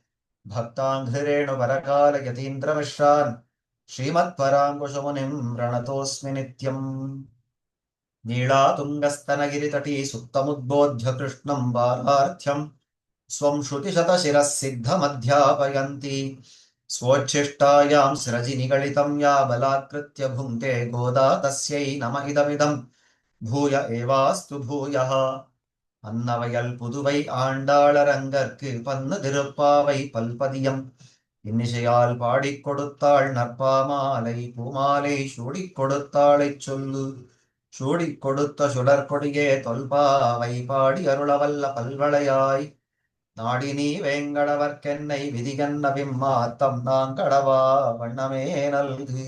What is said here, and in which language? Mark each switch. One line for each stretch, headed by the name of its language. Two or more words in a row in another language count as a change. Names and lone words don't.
Sanskrit: भक्ताङ्घ्रिरेणुपरकालयतीन्द्रमिश्रान् श्रीमत्पराङ्कुशमुनिं प्रणतोऽस्मि नित्यम् नीलातुङ्गस्तनगिरितटी सुप्तमुद्बोध्य कृष्णं बालार्थ्यं स्वं श्रुतिशतशिरः सिद्धमध्यापयन्ती स्वोच्छिष्टायां स्रजिनिगलितं या बलात्कृत्य भुङ्क्ते गोदा तस्यै नम इदमिदं भूय एवास्तु भूयः
Tamil: அன்னவயல் புதுவை ஆண்டாளரங்கற்கு பன்னு திருப்பாவை பல்பதியம் இன்னிசையால் பாடிக் கொடுத்தாள் நற்பாமாலை பூமாலை சூடிக் கொடுத்தாளைச் சொல்லு சூடிக் கொடுத்த சுடற்கொடியே தொல்பாவை பாடி அருளவல்ல பல்வளையாய் நாடினி வேங்கடவர்க்கென்னை விதிகன்ன விம்மாத்தம் நாங்கடவா வண்ணமே நல்கு.